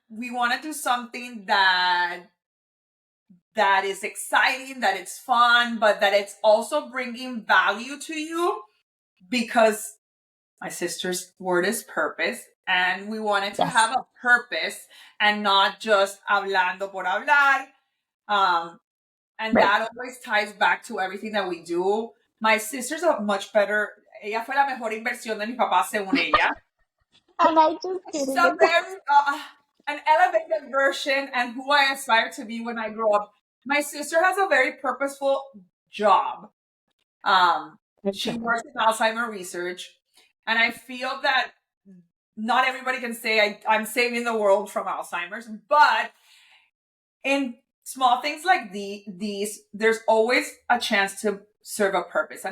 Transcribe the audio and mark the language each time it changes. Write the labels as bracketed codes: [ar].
[en] We want to do something that is exciting, that it's fun, but that it's also bringing value to you. Because my sister's word is purpose, and we wanted to have a purpose and not just [es] hablando por hablar. [en] And that always ties back to everything that we do. My sister's a much better, [es] ella fue la mejor inversión de mi papá según ella. [en] And I just She's a very, an elevated version and who I aspire to be when I grow up. My sister has a very purposeful job. She works in Alzheimer's research, and I feel that not everybody can say I'm saving the world from Alzheimer's, but in small things like these, there's always a chance to serve a purpose.